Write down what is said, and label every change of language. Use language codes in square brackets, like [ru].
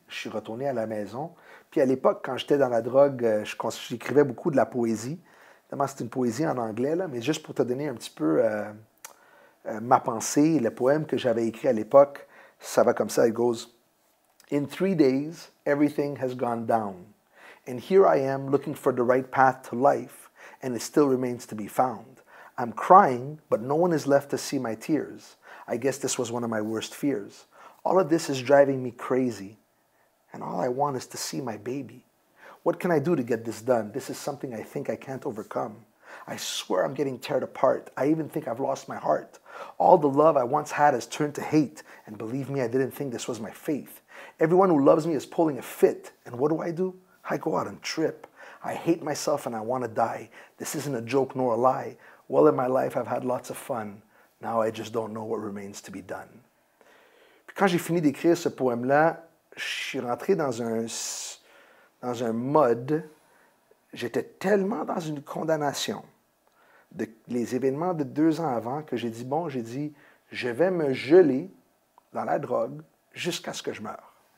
[fr] Je suis retourné à la maison. Puis, à l'époque, quand j'étais dans la drogue, j'écrivais beaucoup de la poésie. Évidemment, c'est une poésie en anglais, là, mais juste pour te donner un petit peu ma pensée, le poème que j'avais écrit à l'époque, ça va comme ça, [en] it goes, In 3 days, everything has gone down. And here I am looking for the right path to life, and it still remains to be found. I'm crying, but no one is left to see my tears. I guess this was one of my worst fears. All of this is driving me crazy, and all I want is to see my baby. What can I do to get this done? This is something I think I can't overcome. I swear I'm getting torn apart. I even think I've lost my heart. All the love I once had has turned to hate, and believe me, I didn't think this was my faith. Everyone who loves me is pulling a fit, and what do? I go out and trip. I hate myself and I want to die. This isn't a joke nor a lie. Well, in my life, I've had lots of fun. Now I just don't know what remains to be done. [fr] Puis quand j'ai fini d'écrire ce poème-là, je suis rentré dans un mode, j'étais tellement dans une condamnation de les événements de 2 ans avant que j'ai dit, je vais me geler dans la drogue jusqu'à ce que je meure.